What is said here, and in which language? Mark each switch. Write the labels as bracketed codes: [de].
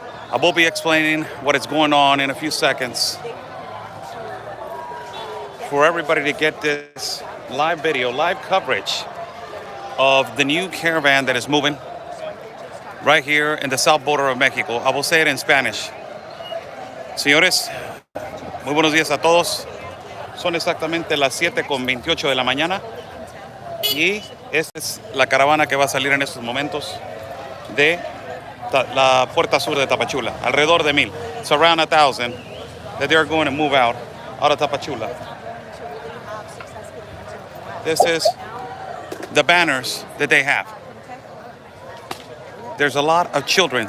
[en] I will be explaining what is going on in a few seconds. For everybody to get this live video, live coverage of the new caravan that is moving right here in the south border of Mexico. I will say it in Spanish. [es] Señores, muy buenos días a todos. Son exactamente las 7:28 de la mañana y esta es la caravana que va a salir en estos momentos de la puerta sur de Tapachula. Alrededor de 1,000. [en] It's around 1,000 that they are going to move out of Tapachula. This is the banners that they have. There's a lot of children.